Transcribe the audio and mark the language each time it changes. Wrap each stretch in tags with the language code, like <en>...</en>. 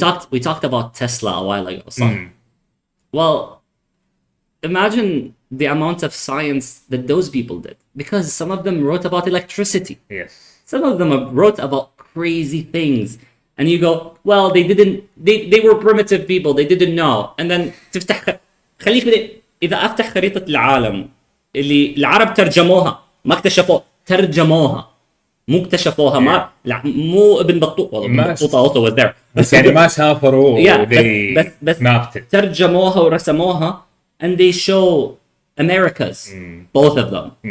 <en>We talked about Tesla a while ago, صح? Well, imagine the amount of science that those people did, because some of them wrote about electricity. Yes. Some of them wrote about crazy things. And you go, well, they were primitive people, they didn't know. And then</en> <ar>خليك إذا أفتح خريطة العالم اللي العرب ترجموها ما اكتشفوها، ترجموها مو اكتشفوها. ما لا مو ابن بطوطة، ابن بطوطة</ar> <en>also was there.</en> <ar>بس يعني ما سافروا بس</ar> <en>mapped it.</en> <ar>ترجموها ورسموها</ar> <en>and they show Americas, both of them.</en>